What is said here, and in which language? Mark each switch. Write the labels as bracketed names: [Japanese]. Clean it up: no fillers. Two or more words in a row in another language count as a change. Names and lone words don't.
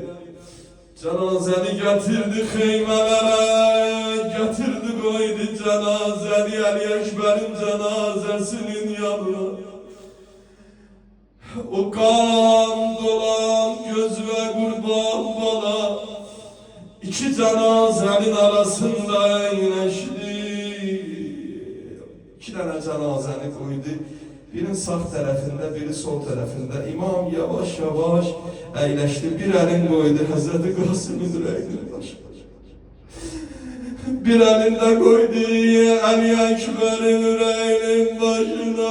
[Turkish] Cenazeni getirdi xeymelere, getirdi koydu cenazeni Ali Ekber'in cenazesinin yanına. O kan dolan göz ve kurban bana, iki cenazenin arasında eyleşti. İki tane cenazeni koydu. [Azerbaijani] Birinin sağ tərəfində, biri sol tərəfində. İmam yavaş yavaş əyləşdi. Bir əlin qoydu Həzrəti Qasımın ürəyinin başına. Bir əlində qoydu Ali Ekber'in ürəyinin başına.